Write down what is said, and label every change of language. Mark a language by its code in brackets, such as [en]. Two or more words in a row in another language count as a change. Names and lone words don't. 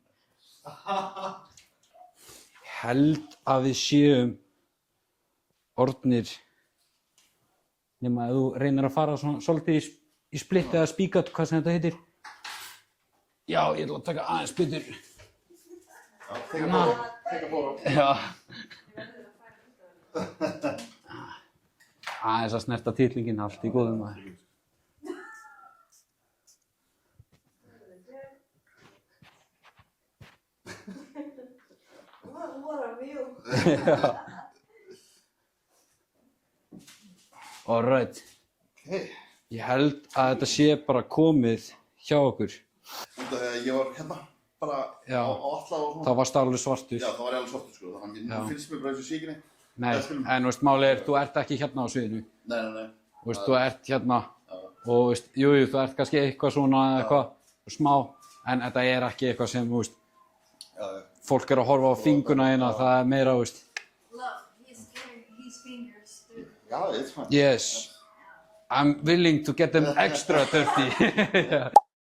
[is] Held að við séum orðnir nema að þú reynir að fara svona svolítið í splitt eða spíkat, hvað sem þetta heitir. Já, ég ætla að taka aðeins betur. Já, teka bóra. Já. Aðeins að snerta titlingin, allt í góðum maður. [en] What a view. Alright. Okay. [is] Ég held að þetta sé bara komið hjá okkur. Þegar ég var hérna, bara Já. á alla og svona. Það varst alveg svartur. Já, það var ég alveg svartur sko, þannig Já. nú finnst mér bara eins og sé ekki neitt. Nei, en veist, málið er, þú ert ekki hérna á sviðinu. Nei. Veist, þú ert hérna og veist, jú, þú ert kannski eitthvað svona, eitthvað smá, en þetta er ekki eitthvað sem, þú veist, Já. fólk er að horfa á fingurna hérna, það er meira, þú veist. [en] Look, he's getting his fingers too. Yeah, it's fine. Yes, I'm willing to get them extra dirty.